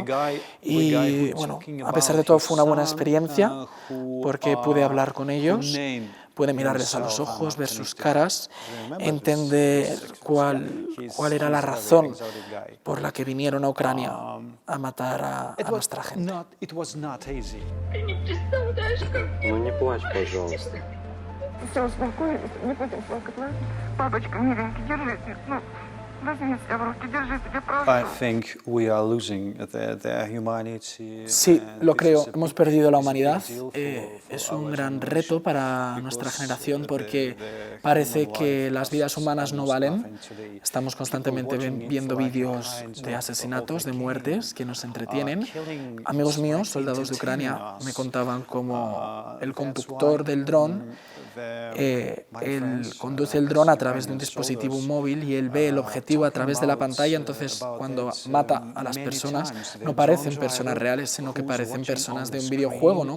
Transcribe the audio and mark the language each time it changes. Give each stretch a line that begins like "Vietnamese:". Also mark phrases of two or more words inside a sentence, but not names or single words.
Spanish: Y bueno, a pesar de todo fue una buena experiencia porque pude hablar con ellos, pude mirarles a los ojos, ver sus caras, entender cuál era la razón por la que vinieron a Ucrania a matar a nuestra gente.
Russian: Ну не плачь, пожалуйста. Все, успокоились, не будем плакать, ладно? Папочка, миленький, держите, ну, возьми себя в руки, держи себя, прошу.
English: I think we are losing their humanity.
Spanish: Sí, lo creo. Hemos perdido la humanidad. Es un gran reto para nuestra generación porque parece que las vidas humanas no valen. Estamos constantemente viendo vídeos de asesinatos, de muertes que nos entretienen. Amigos míos, soldados de Ucrania, me contaban cómo el conductor del dron él conduce el dron a través de un dispositivo móvil y él ve el objetivo a través de la pantalla, entonces cuando mata a las personas no parecen personas reales, sino que parecen personas de un videojuego, ¿no?